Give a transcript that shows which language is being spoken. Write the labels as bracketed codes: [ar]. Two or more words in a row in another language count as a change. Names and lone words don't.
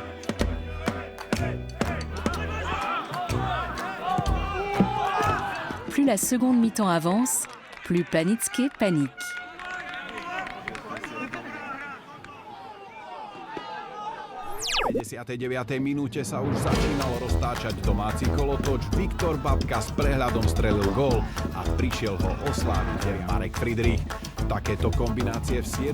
[fr] Plus la seconde mi-temps avance, plus Panicke panique. [sk] V 59. minúte sa už začínalo roztáčať domáci kolotoč. Viktor Babka s prehľadom strelil gól a prišiel ho osláviť Marek Friedrich. Takéto kombinácie v 7.